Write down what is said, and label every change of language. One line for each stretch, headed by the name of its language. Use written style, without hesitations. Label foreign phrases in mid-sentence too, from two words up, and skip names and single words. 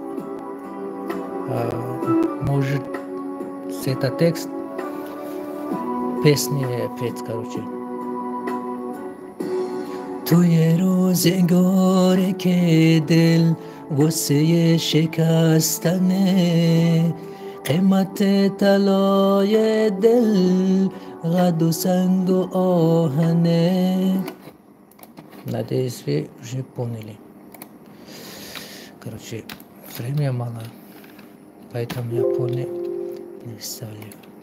Russian: может этот текст песни петь, короче.
Persian: توی روزگاری که دل غصه شکستنه قیمت طلای دل قد و سنگ و آهنه.
Russian: Надеюсь, вы уже поняли. Короче, времени мало, поэтому я полный не вставляю.